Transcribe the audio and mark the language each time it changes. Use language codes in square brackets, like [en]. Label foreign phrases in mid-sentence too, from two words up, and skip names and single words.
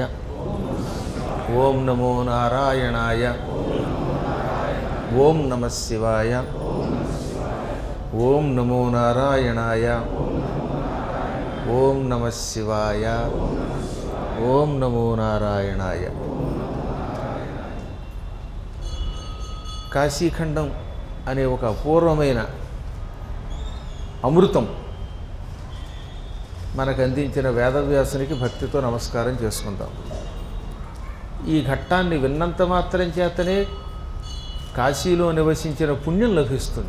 [sa] ओम नमो नारायणाय। ओम नमः शिवाय। ओम नमो नारायणाय। ओम नमः शिवाय। ओम नमो नारायणाय। [te] కాశీఖండం అనే ఒక అపూర్వమైన అమృతం మనకు అందించిన వేదవ్యాసునికి భక్తితో నమస్కారం చేసుకుందాం. ఈ ఘట్టాన్ని విన్నంత మాత్రం చేతనే కాశీలో నివసించిన పుణ్యం లభిస్తుంది.